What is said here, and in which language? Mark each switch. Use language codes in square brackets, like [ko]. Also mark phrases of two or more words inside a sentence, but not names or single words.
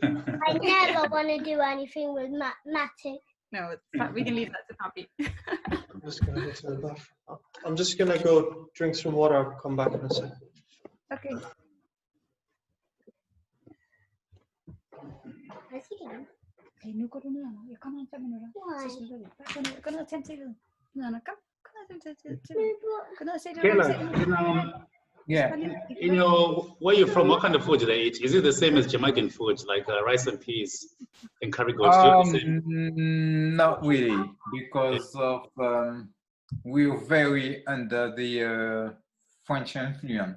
[en] I never want to do anything with mathematics. No, we can leave that to Poppy. I'm just gonna go to the bathroom. I'm just gonna go drink some water. I'll come back in a second. Okay. Where's he going? [da] Okay, nu går du ned, Anna. Jeg kommer om 5 minutter. [en] Why? [da] Så slutter vi. Bare gå ned og tænd tv'et. Ned, Anna. Kom ned og tænd tv'et. [en] No, but [da] Gå ned og se det. [en] Kayla, Yeah. you know, where you're from, what kind of food do they eat? Is it the same as Jamaican food, like rice and peas and curry goats? Do you have the same? Not really, because of we're very under the French influence.